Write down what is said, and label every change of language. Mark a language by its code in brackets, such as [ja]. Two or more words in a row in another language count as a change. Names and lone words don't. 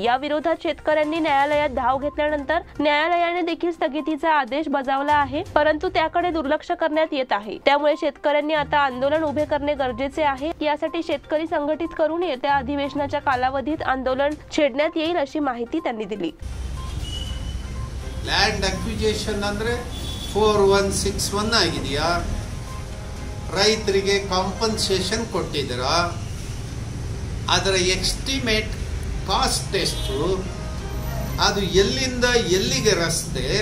[mr] या विरोधात शेतकऱ्यांनी न्यायालयात धाव घेतल्यानंतर न्यायालयाने देखील स्थगितीचा आदेश बजावला आहे, परंतु त्याकडे दुर्लक्ष करण्यात येत आहे. त्यामुळे शेतकऱ्यांनी आता आंदोलन उभे करणे गरजेचे आहे. यासाठी शेतकरी संघटित करून येत्या अधिवेशनाच्या कालावधीत आंदोलन छेडण्यात येईल, अशी माहिती त्यांनी दिली. [en] land acquisition [kn] ಅಂದ್ರೆ 4161 ಆಗಿದೆಯಾ, ರೈತರಿಗೆ ಕಾಂಪನ್ಸೇಷನ್ ಕೊಟ್ಟಿದ್ದೀರಾ, ಅದರ [en] estimate cost [kn] ಎಷ್ಟು, ಅದು ಎಲ್ಲಿಂದ ಎಲ್ಲಿಗೆ ರಸ್ತೆ,